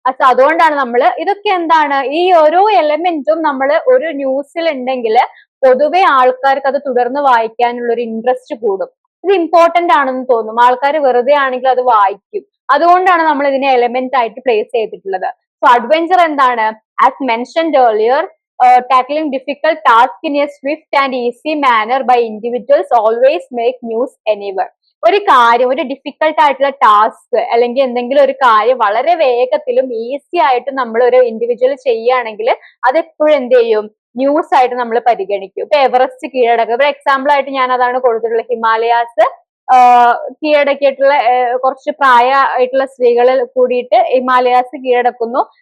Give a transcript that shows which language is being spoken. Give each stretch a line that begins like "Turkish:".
Malayalam: അതുകൊണ്ടാണ് നമ്മൾ ഇതൊക്കെ എന്താണ്, ഈ ഓരോ എലമെന്റും നമ്മൾ ഒരു ന്യൂസിൽ ഉണ്ടെങ്കിൽ പൊതുവെ ആൾക്കാർക്ക് അത് തുടർന്ന് വായിക്കാനുള്ള ഒരു ഇൻട്രസ്റ്റ് കൂടും. ഇത് ഇമ്പോർട്ടന്റ് ആണെന്ന് തോന്നും, ആൾക്കാർ വെറുതെ ആണെങ്കിൽ അത് വായിക്കും. അതുകൊണ്ടാണ് നമ്മൾ ഇതിനെ എലമെന്റ് ആയിട്ട് പ്ലേസ് ചെയ്തിട്ടുള്ളത്.
English: so adventure
Malayalam: എന്താണ്,
English: As mentioned earlier, tackling difficult task in a swift and easy manner by individuals always make news anywhere.
Malayalam: ഒരു കാര്യം, ഒരു ഡിഫിക്കൽട്ട് ആയിട്ടുള്ള ടാസ്ക് അല്ലെങ്കിൽ എന്തെങ്കിലും ഒരു കാര്യം വളരെ വേഗത്തിലും ഈസി ആയിട്ടും നമ്മൾ ഒരു ഇൻഡിവിജ്വൽ ചെയ്യുകയാണെങ്കിൽ അത് എപ്പോഴും എന്ത് ചെയ്യും, ന്യൂസ് ആയിട്ട് നമ്മൾ പരിഗണിക്കും. ഇപ്പൊ എവറസ്റ്റ് കീഴടക്കുക, ഇപ്പൊ എക്സാമ്പിൾ ആയിട്ട് ഞാൻ അതാണ് കൊടുത്തിട്ടുള്ളത്. ഹിമാലയാസ് കീഴടക്കിയിട്ടുള്ള കുറച്ച് പ്രായമായിട്ടുള്ള സ്ത്രീകൾ കൂടിയിട്ട് ഹിമാലയാസ് കീഴടക്കുന്നു.